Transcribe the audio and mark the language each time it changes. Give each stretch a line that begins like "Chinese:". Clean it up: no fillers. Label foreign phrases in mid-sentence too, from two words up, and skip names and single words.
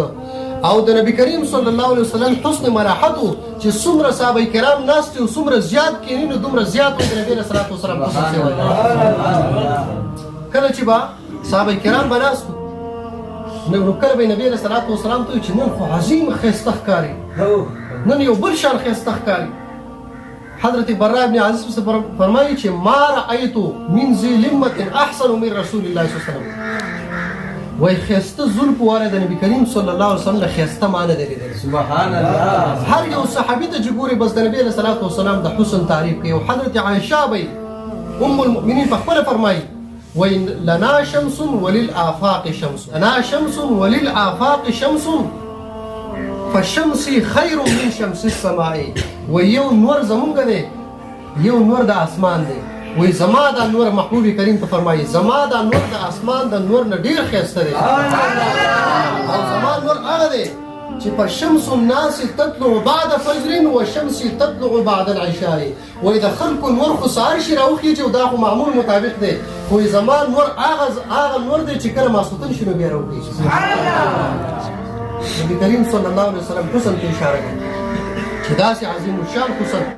Pashto: او د نبی کریم
Arabic: صلی الله علیه وسلم
Pashto: حسن ملاحت و چې څومره صحابه کرام ناست دي او څومره زیات کښېني نو دومره زیات و د نبي علیه السلام حسن سوی. کله چې به صحابه کرام به ناست وو نو کله به یې نبي علیه السلام ته وایي چې نن خو عظیم ښایسته ښکاري، نن یو بل شان ښایسته ښکاري. حضرت برا ابن عزیز فرمایي چې
Arabic: ما رأیت من ذی لمة احسن من رسول الله صلی الله علیه وسلم.
Pashto: وایي ښایسته زلفو والی د نبي کریم
Arabic: صلی الله علیه وسلم
Pashto: له ښایسته ما نه دی لیدلی.
Arabic: سبحان الله.
Pashto: هر یو صحابي ته چې ګوري بس د نبي علیه السلام د حسن تعریف کوي. او حضرت عایشه به ام المؤمنین په خپله فرمایي وایي
Arabic: لنا شمس وللآفاق شمس، لنا شمس وللآفاق شمس فشمسی خیر من شمس السماء.
Pashto: و یو نور زمونږ دی، یو نور د اسمان دی. وی زما دا نور محبوب کریم ته فرمایي زما دا نور د اسمان د نور نه ډېر ښایسته دی. او زما نور هغه دی چې په
Arabic: شمس الناس تطلع بعد فجر و شمس تطلع بعد العشاء.
Pashto: وی د خلکو نور خو سهار شي راوخیږي او دا خو معمول مطابق دی. وی زما نور هغه نور دی چې کله ماسخوتن شي نو بیا راوخیږي. نبی کریم
Arabic: صلی الله علیه وسلم
Pashto: حسن ته اشاره کوي چې داسې عظیم الشان حسن